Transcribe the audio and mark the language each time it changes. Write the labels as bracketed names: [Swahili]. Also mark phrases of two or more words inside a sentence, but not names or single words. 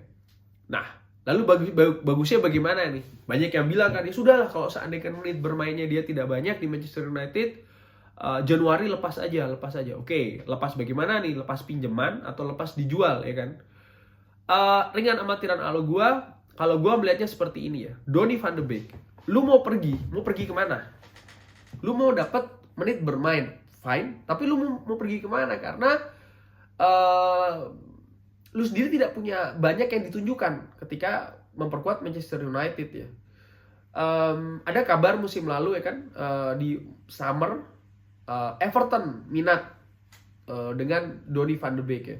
[Indonesian] Nah, lalu bagusnya bagaimana nih? Banyak yang bilang kan, ya sudahlah kalau seandainya menit bermainnya dia tidak banyak di Manchester United, Januari lepas aja. Oke, lepas bagaimana nih? Lepas pinjaman atau lepas dijual ya kan? Ringan amatiran kalau gue melihatnya seperti ini ya. Donny van de Beek, lu mau pergi kemana? Lu mau dapat menit bermain, fine. Tapi lu mau pergi kemana? Karena lu sendiri tidak punya banyak yang ditunjukkan ketika memperkuat Manchester United ya. Ada kabar musim lalu ya kan, di summer Everton minat dengan Donny van de Beek ya.